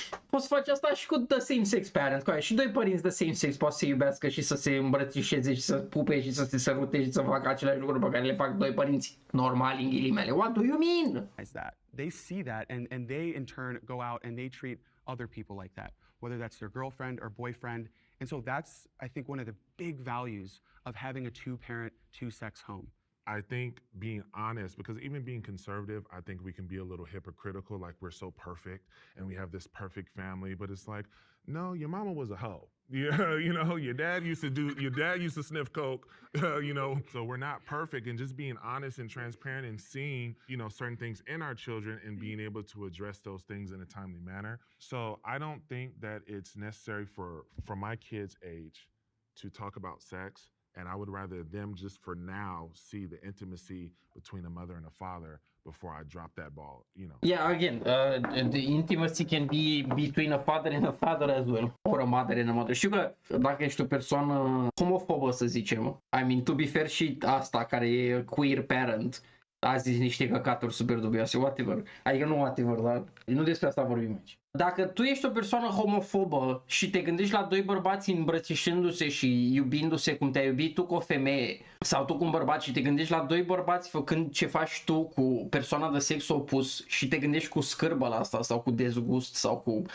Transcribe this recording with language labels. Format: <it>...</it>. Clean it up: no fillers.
<ro>Poți face asta și cu</ro> <en>the same sex parent,</en> <ro>cu aia. Și doi părinți de</ro> <en>same sex</en> <ro>poate să se iubească și să se îmbrățișeze și să pupe și să se sărute și să facă aceleași lucruri pe care le fac doi părinți normali în ghilimele.</ro> <en>What do you mean? They see that and they in turn go out and they treat other people like that, whether that's their girlfriend or boyfriend. And so that's, I think, one of the big values of having a two-parent, two-sex home. I think being honest, because even being conservative, I think we can be a little hypocritical, like we're so perfect and we have this perfect family, but it's like, no, your mama was a hoe. Yeah, you know, your dad used to sniff coke, you know, so we're not perfect. And just being honest and transparent and seeing, you know, certain things in our children and being able to address those things in a timely manner. So I don't think that it's necessary for my kids' age to talk about sex. And I would rather them just for now see the intimacy between a mother and a father before I drop that ball, you know. Yeah, again, the intimacy can be between a father and a father as well, or a mother and a mother.</en> <ro>Știu că dacă ești o persoană homofobă, să zicem,</ro> <en>I mean, to be fair,</en> <ro>și asta care e queer parent, a zis niște căcaturi super dubioase, whatever. Adică nu whatever, dar nu despre asta vorbim aici. Dacă tu ești o persoană homofobă și te gândești la doi bărbați îmbrățișându-se și iubindu-se cum te-ai iubit tu cu o femeie sau tu cu un bărbat și te gândești la doi bărbați făcând ce faci tu cu persoana de sex opus și te gândești cu scârbă la asta sau cu dezgust sau cu...</ro>